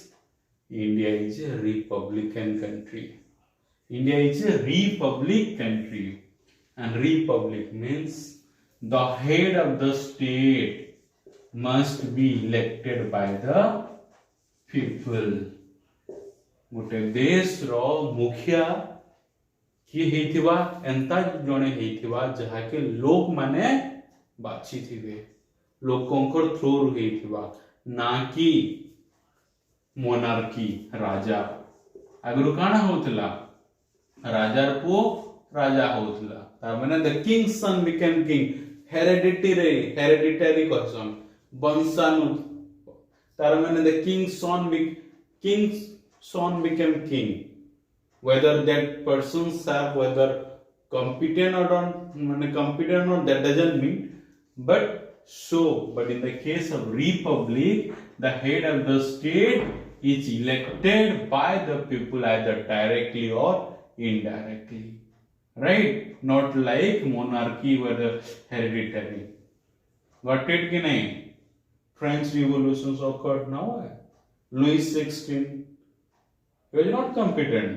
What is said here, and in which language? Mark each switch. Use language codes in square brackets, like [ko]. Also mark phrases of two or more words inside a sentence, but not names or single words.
[en] India is a republican country. India is a republic country. And republic means the head of the state must be elected by the people. [or] ଗୋଟେ ଦେଶ ର ମୁଖିଆ କିଏ ହେଇଥିବ ଏମିତି ଜଣେ ହେଇଥିବ ଯାହାକୁ ଲୋକ ମାନେ ବାଛିଥିବେ ଲୋକଙ୍କର ଥ୍ରୁ ହେଇଥିବ ନା କି ମୋନାର୍କି ରାଜା ଆଗୁ କାନା ହେଉଥିଲା ରାଜାର ପୁଅ ରାଜା ହେଉଥିଲା ତା'ର ମାନେ [en] the king son became king hereditary question [or] ବଂଶାନୁ ତା'ର ମାନେ ଦ [en] किंग son became king whether that person serve whether competent or not that doesn't mean but in the case of republic the head of the state is elected by the people either directly or indirectly right not like monarchy whether hereditary got it [hi] कि नहीं [en] French revolutions occurred now Louis XVI he was not competent.